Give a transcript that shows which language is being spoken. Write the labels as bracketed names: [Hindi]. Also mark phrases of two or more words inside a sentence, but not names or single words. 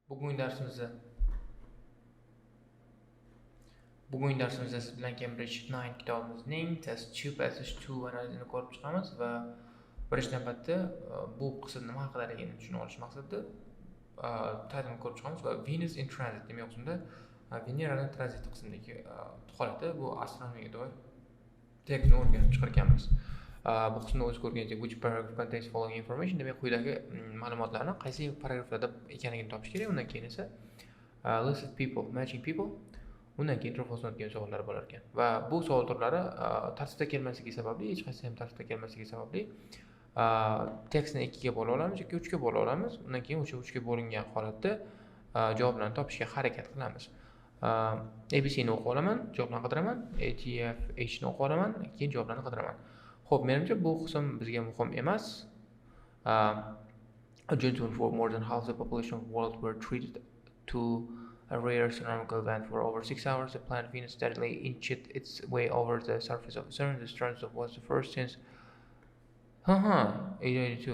[Uzbek] Bugungi darsimizda siz bilan Cambridge 9 kitobimizning test 2 passage 2 analizini ko'rib chiqamiz va birinchi navbatda bu qism nima haqidaligini tushunib olish maqsadida titlni ko'rib chiqamiz va [English] Venus in transit [Uzbek] demak o'zimda Veneraning tranzit qismidagi holati bu astronomiyaga doir tekstni o'rganib chiqarganmiz. Bu qismda o'z ko'rganingizdek [English] which paragraph contains following information [Uzbek] demak quyidagi ma'lumotlarni qaysi paragraflarda ekanligini topish kerak. Undan keyin esa [English] list of people, matching people, [Uzbek] undan keyin rivojlanadigan savollar bo'lar ekan. Va bu savol turlari tartibda kelmasligi sababli, hech qaysi ham tartibda kelmasligi sababli tekstni 2 ga bo'lib olamiz yoki 3 ga bo'lib olamiz. Undan keyin o'sha 3 ga bo'lingan holatda javoblarni topishga harakat qilamiz. ABC ni o'qib olaman, javoblarni qidiraman, ATF ni o'qib olaman, keyin javoblarni qidiraman. Xo'p, menimcha bu qism bizga muhim emas. [English] Adjustment for more than half the population of the world were treated to a rare astronomical event for over 6 hours. The planet Venus steadily inched its way over the surface of the Sun. This transit was the first since 1882.